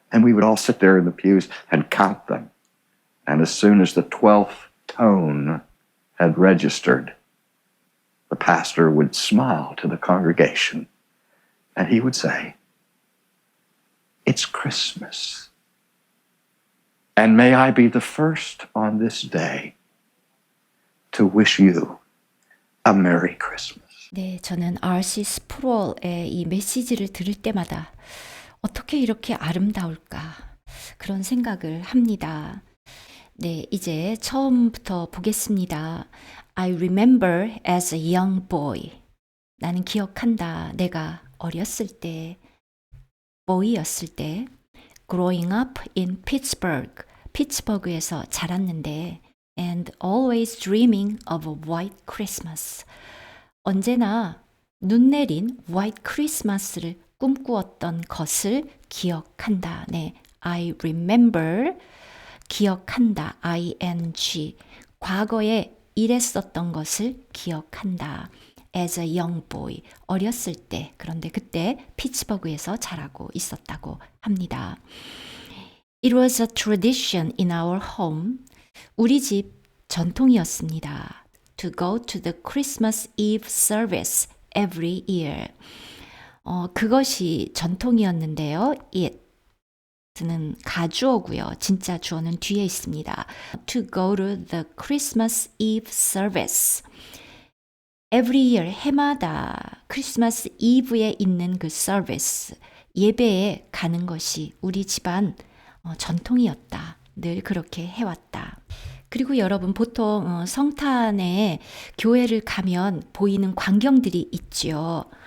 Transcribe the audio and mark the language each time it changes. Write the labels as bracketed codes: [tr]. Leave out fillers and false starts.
[en] And we would all sit there in the pews and count them. And as soon as the 12th tone had registered, the pastor would smile to the congregation and he would say, "It's Christmas. And may I be the first on this day to wish you a Merry Christmas." [ko] 네, 저는 R.C. 스프롤의 이 메시지를 들을 때마다 어떻게 이렇게 아름다울까 그런 생각을 합니다. 네, 이제 처음부터 보겠습니다. [en] I remember as a young boy. [ko] 나는 기억한다. 내가 어렸을 때, boy였을 때, [en] growing up in Pittsburgh. [ko] 피츠버그에서 자랐는데, [en] and always dreaming of a white Christmas. [ko] 언제나 눈 내린 white Christmas를 꿈꾸었던 것을 기억한다. 네, [en] I remember, [ko] 기억한다, ing. 과거에 이랬었던 것을 기억한다. [en] as a young boy, [ko] 어렸을 때, 그런데 그때 피츠버그에서 자라고 있었다고 합니다. [en] It was a tradition in our home. [ko] 우리 집 전통이었습니다. [en] To go to the Christmas Eve service every year. [ko] 그것이 전통이었는데요. it는 가주어고요. 진짜 주어는 뒤에 있습니다. [en] To go to the Christmas Eve service. Every year, [ko] 해마다 크리스마스 이브에 있는 그 service, 예배에 가는 것이 우리 집안 전통이었다. 늘 그렇게 해왔다. 그리고 여러분 보통 성탄에 교회를 가면 보이는 광경들이 있죠.